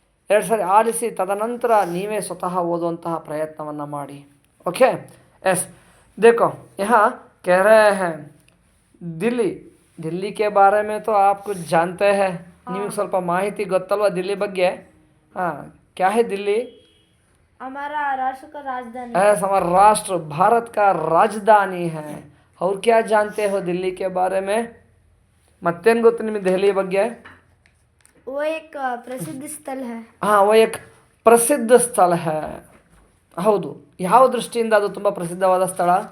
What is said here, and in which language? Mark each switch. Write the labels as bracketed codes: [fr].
[kn] ಎರಡು ಸಾರಿ ಆಲಿಸಿ ತದನಂತರ ನೀವೇ ಸ್ವತಃ ಓದುವಂತಹ ಪ್ರಯತ್ನವನ್ನು ಮಾಡಿ. [hi] ओके, यस, देखो यहाँ कह रहे हैं दिल्ली। दिल्ली के बारे में तो आप कुछ जानते हैं. [kn] ನಿಮಗೆ ಸ್ವಲ್ಪ ಮಾಹಿತಿ ಗೊತ್ತಲ್ವಾ दिल्ली ಬಗ್ಗೆ? [hi] हाँ, क्या है दिल्ली? हमारा राष्ट्र का राजधानी है. हमारा राष्ट्र भारत का राजधानी है. और क्या जानते हो दिल्ली के बारे में? [kn] ಮತ್ತೇನು ಗೊತ್ತು ನಿಮಗೆ ದೆಹಲಿ ಬಗ್ಗೆ? [hi] वो एक प्रसिद्ध स्थल है. हाँ, वो एक [kn] ಪ್ರಸಿದ್ಧ ಸ್ಥಳ [hi] है. [kn] ಹೌದು. ಯಾವ ದೃಷ್ಟಿಯಿಂದ ಅದು ತುಂಬ ಪ್ರಸಿದ್ಧವಾದ ಸ್ಥಳ?